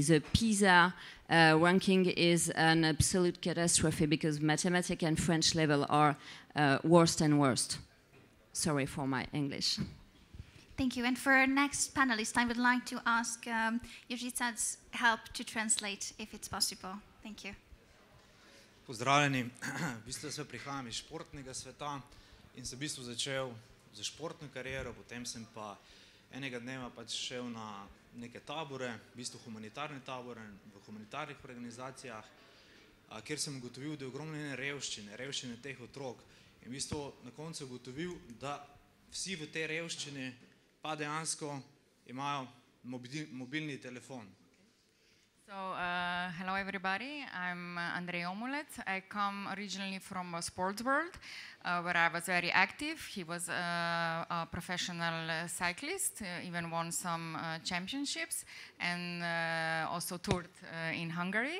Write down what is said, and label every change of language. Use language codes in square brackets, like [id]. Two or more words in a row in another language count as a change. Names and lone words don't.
[en] The PISA ranking is an absolute catastrophe because mathematics and French level are worse and worse. Sorry for my English. Thank you. And for our next panelist, I would like to ask Jožica's help to translate, if it's possible. Thank you. [sl] Pozdravljeni. V bistvu se prihajam iz športnega sveta in sem v bistvu začel z športno kariero, potem sem pa enega dneva pač šel na neke tabore, v bistvu humanitarne tabore v humanitarnih organizacijah, kjer sem ugotovil, da je ogromne revščine teh otrok. In v bistvu na koncu ugotovil, da vsi v tej revščini pa dejansko imajo mobilni telefon. [en] So, hello everybody, I'm Andrej Omulet. I come originally from a sports world where I was very active. He was a professional cyclist, even won some championships and also toured in Hungary.